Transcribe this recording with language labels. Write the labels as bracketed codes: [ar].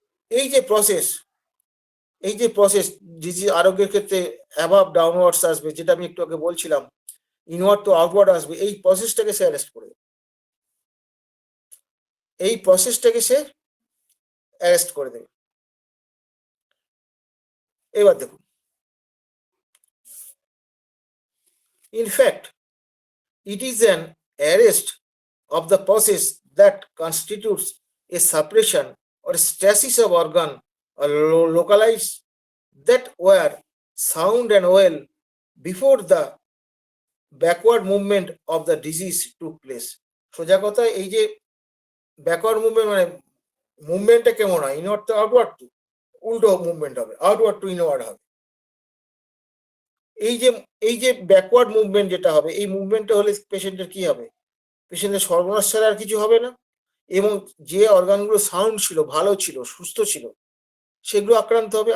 [bn] এই যে প্রসেস, এই যে প্রসেস ডিজিজ আরোগ্যের ক্ষেত্রে অ্যাবাভ ডাউনওয়ার্ডস আসবে, যেটা আমি একটু আগে বলছিলাম, ইনওয়ার্ড টু আউটওয়ার্ড আসবে, এই প্রসেসটাকে সে অ্যারেস্ট করে, এই প্রসেসটাকে সে অ্যারেস্ট করে দেবে। এবার দেখুন, [en] in fact it is an arrest of the process that constitutes a suppression or stasis of organ or localized that were sound and well before the backward movement of the disease took place. [bn] সোজা কথা, এই যে backward movement মানে মুভমেন্টটা কেমন হয়, inward two outward two, উল্টো movement হবে, outward two inward হবে। এই যে ব্যাকওয়ার্ড মুভমেন্ট যেটা হবে, এই মুভমেন্টটা হলে পেশেন্টের কি হবে, পেশেন্টের সর্বনাশ ছাড়া আর কিছু হবে না, এবং যে অর্গানগুলো সাউন্ড ছিল, ভালো ছিল, সুস্থ ছিল, সেগুলো আক্রান্ত হবে।